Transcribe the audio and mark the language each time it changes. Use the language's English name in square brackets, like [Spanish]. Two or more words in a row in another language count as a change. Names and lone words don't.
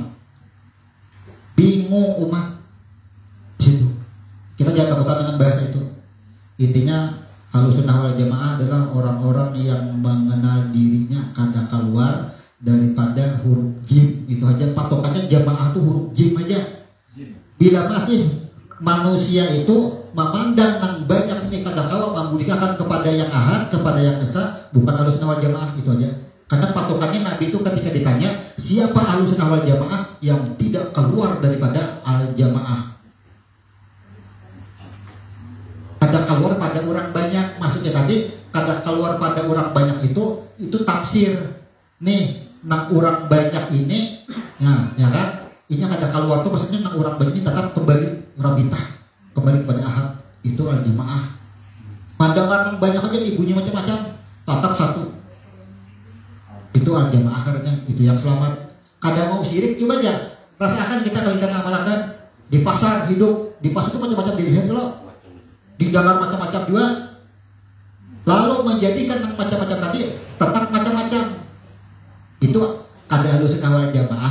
[Indonesian] Bingung umat situ. Kita jangan takutan dengan bahasa itu. Intinya Ahlus Sunnah wal Jamaah adalah orang-orang yang mengenal dirinya kada keluar daripada huruf jim. Itu aja patokannya jamaah tuh huruf jim aja. [Banjar] Bila manusia itu memandang nang banyak ini kada kawa membudikakan kepada yang ahad, kepada yang esa, bukan ahlussunnah wal jamaah, itu aja. [Indonesian] Karena patokannya Nabi itu ketika ditanya siapa ahlussunnah wal jamaah yang tidak keluar daripada al jamaah, kada keluar pada orang banyak. Maksudnya tadi kada keluar pada orang banyak itu tafsir nih nang orang banyak ini, nah ya kan, ini kada keluar tuh maksudnya nang orang banyak ini tetap kembali rabitah, kembali kepada ahad, itu al jamaah. Pandangan nang banyak aja ibunya macam-macam, tetap satu, itu al jamaah. Karena itu yang selamat. Kada mau syirik, coba aja rasakan kita kalau kita ngamalkan di pasar hidup, di pasar itu macam-macam dilihat loh, di dalam macam-macam juga, lalu menjadikan yang macam-macam tadi tetap macam-macam, itu kada ahlussunnah wal jamaah.